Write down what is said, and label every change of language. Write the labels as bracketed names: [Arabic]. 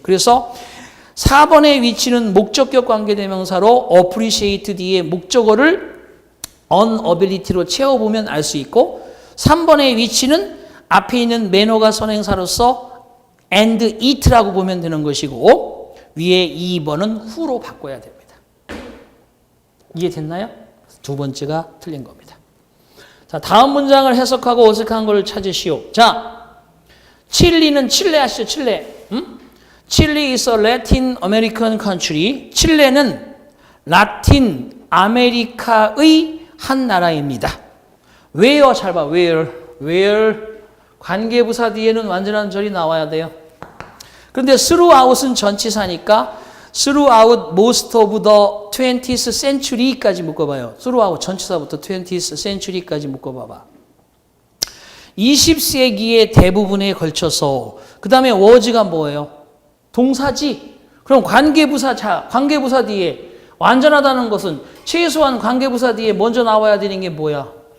[Korean] 그래서 4번의 위치는 목적격 관계대명사로 appreciate 뒤에 목적어를 unability로 채워보면 알 수 있고 3번의 위치는 앞에 있는 매너가 선행사로서 and it라고 보면 되는 것이고 위에 2번은 who로 바꿔야 됩니다. 이해됐나요? 두 번째가 틀린 겁니다. 자, 다음 문장을 해석하고 어색한 걸 찾으시오. 자, 칠리는 칠레 아시죠? 칠레. [English] 칠리 is a Latin American country. [Korean] 칠레는 라틴 아메리카의 한 나라입니다. where 잘 봐. where 관계부사 뒤에는 완전한 절이 나와야 돼요. 그런데 throughout은 전치사니까 [English] throughout most of the 20th century [Korean] 까지 묶어봐요. throughout 전치사부터 20th century까지 묶어봐봐. 20세기의 대부분에 걸쳐서 그 다음에 was가 뭐예요? 동사지. 그럼 관계부사 뒤에 완전하다는 것은 최소한 관계부사 뒤에 먼저 나와야 되는 게 뭐야?